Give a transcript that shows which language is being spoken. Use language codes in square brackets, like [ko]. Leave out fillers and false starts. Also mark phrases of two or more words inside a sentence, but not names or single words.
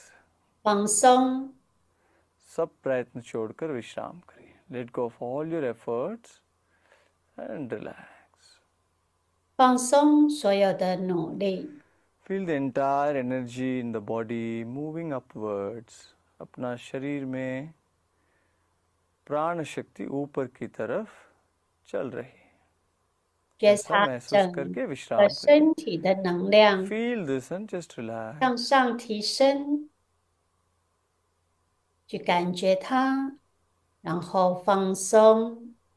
[zh] 放松， [hi] सब प्रयत्न छोड़कर विश्राम करिए. [en] Let go of all your efforts and relax. [zh] 放松所有的努力， [en] Feel the entire energy in the body moving upwards. [hi] अपना शरीर में प्राण शक्ति ऊपर की तरफ चल रही है. [zh] 觉 [hi] ऐसा [zh] 察 [hi] महसूस [zh] 整 [hi] करके [zh] 个 [hi] विश्राम करिए. [zh] 身体的能量 [en] Feel this and just relax. [zh] 向上提升，去感觉它，然后放松。